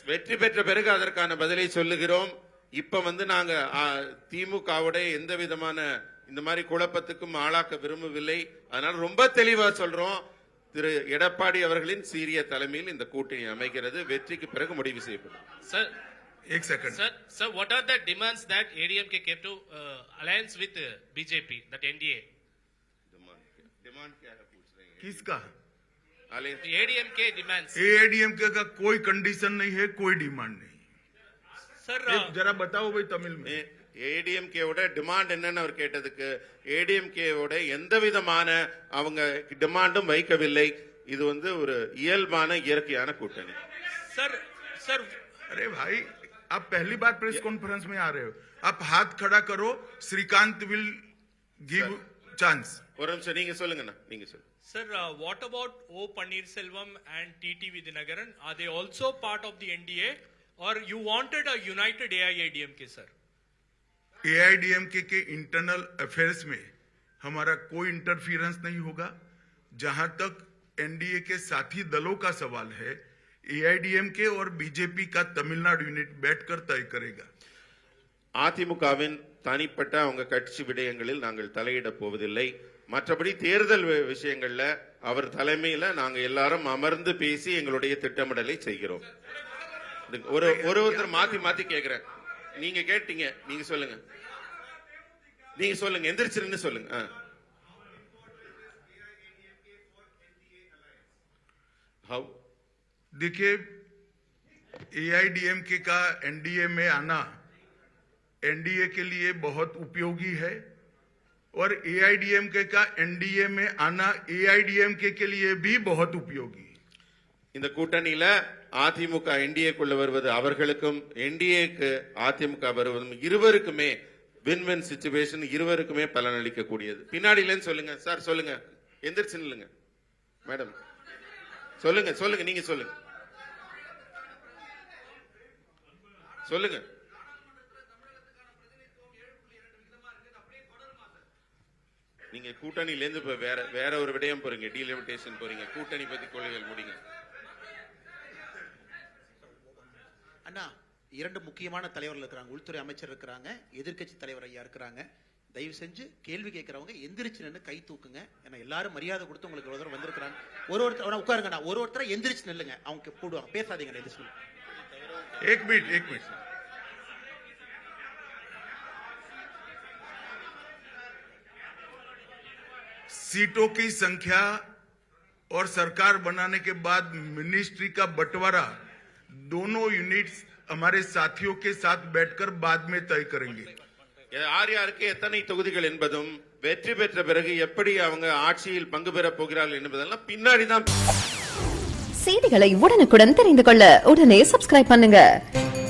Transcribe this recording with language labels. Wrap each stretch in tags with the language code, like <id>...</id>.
<ta>வெற்றி பெற்ற பிறகு அதற்கான பதிலை சொல்லுகிறோம். இப்ப நாங்க திமுகவோட எந்த விதமான இந்த மாதிரி குழப்பத்துக்கும் ஆளாக்க விரும்பவில்லை. அதனால ரொம்ப தெளிவா சொல்றோம். திரு எடப்பாடி அவர்களின் சீரிய தலைமையில் இந்த கூட்டணி அமைகிறது. வெற்றிக்கு பிறகு முடிவு செய்யப்படும்.</ta> <en>Sir,</en> <hi>एक second.</hi> <en>sir, what are the demands that ADMK came to alliance with BJP, that NDA?</en> <hi>Demand क्या है पूछ रहे हैं? किसका?</hi> <en>The ADMK demands.</en> <hi>एआईडीएमके का कोई कंडीशन नहीं है, कोई डिमांड नहीं।</hi> <en>Sir,</en> <hi>जरा बताओ भाई तमिल में।</hi> <ta>ஏடிஎம்கேவோட டிமாண்ட் என்னன்னு அவர் கேட்டதுக்கு ஏடிஎம்கேவோட எந்த விதமான அவங்க டிமாண்டும் வைக்கவில்லை. இது ஒரு இயல்பான இயற்கையான கூட்டணி.</ta> <en>sir,</en> <hi>अरे भाई, आप पहली बार प्रेस कॉन्फ्रेंस में आ रहे हो। आप हाथ खड़ा करो, श्रीकांत</hi> <en>Will give chance.</en> <ta>ஒரு நிமிஷம் நீங்க சொல்லுங்கண்ணா, நீங்க சொல்லுங்க.</ta> <en>Sir, what about O. Pannirselvam and TT Vidyanagaran? Are they also part of the NDA, or you wanted a united AIADMK, sir?</en> <hi>AIADMK के इंटरनल अफेयर्स में हमारा कोई इंटरफियरेंस नहीं होगा। जहां तक एनडीए के साथी दलों का सवाल है, एआईडीएमके और बीजेपी का तमिलनाडु यूनिट बैठकर तय करेगा।</hi> <ta>அதிமுகவின் தனிப்பட்ட அவங்க கட்சி விடயங்களில் நாங்கள் தலையிட போவதில்லை. மற்றபடி தேர்தல் விஷயங்கள்ல அவர் தலைமையில நாங்க எல்லாரும் அமர்ந்து பேசி எங்களுடைய திட்டமிடலை செய்கிறோம். ஒருத்தர் மாத்தி மாத்தி கேக்குறேன். நீங்க கேட்டீங்க, நீங்க சொல்லுங்க. நீங்க சொல்லுங்க, எந்திரிச்சிருன்னு சொல்லுங்க.</ta> <en>How?</en> <hi>देखिए, एआईडीएमके का एनडीए में आना एनडीए के लिए बहुत उपयोगी है और एआईडीएमके का एनडीए में आना एआईडीएमके के लिए भी बहुत उपयोगी।</hi> <ta>இந்த கூட்டணியில அதிமுக என்டிஏக்குள்ள வருவது அவர்களுக்கும் என்டிஏக்கு அதிமுக வருவதும் இருவருக்குமே</ta> <en>win win situation,</en> <ta>இருவருக்குமே பலனளிக்க கூடியது. பின்னாடியிலன்னு சொல்லுங்க சார், சொல்லுங்க, எந்திரிச்சு நில்லுங்க மேடம், சொல்லுங்க சொல்லுங்க, நீங்க சொல்லுங்க சொல்லுங்க. நீங்க கூட்டணியில இருந்து இப்ப வேற ஒரு விடயம் போறீங்க, டீலிமிட்டேஷன் போறீங்க. கூட்டணி பத்தி கொள்கைகள் முடிங்க. அண்ணா, இரண்டு முக்கியமான தலைவர்கள் இருக்கிறாங்க. உள்துறை அமைச்சர் இருக்கிறாங்க, எதிர்க்கட்சி தலைவர் ஐயா இருக்கிறாங்க. தயவு செஞ்சு கேள்வி கேட்கறவங்க எந்திரிச்சு நின்று கை தூக்குங்க. ஏன்னா எல்லாரும் மரியாதை கொடுத்து உங்களுக்கு ஒரு தடவை வந்திருக்கிறாங்க. ஒருத்தர் உட்காருங்கண்ணா, ஒருத்தரை எந்திரிச்சு நில்லுங்க. அவங்க போடுவாங்க, பேசாதீங்க. எந்திரிச்சு</ta> <hi>एक मिनट। सीटों की संख्या और सरकार बनाने के बाद मिनिस्ट्री का बंटवारा दोनों यूनिट्स हमारे साथियों के साथ बैठकर बाद में तय करेंगे।</hi> <ta>யார் யாருக்கு எத்தனை தொகுதிகள் என்பதும் வெற்றி பெற்ற பிறகு எப்படி அவங்க ஆட்சியில் பங்கு பெற போகிறார்கள் என்பதெல்லாம் பின்னாடி தான். செய்திகளை உடனுக்குடன் தெரிந்து கொள்ள உடனே சப்ஸ்கிரைப் பண்ணுங்க.</ta>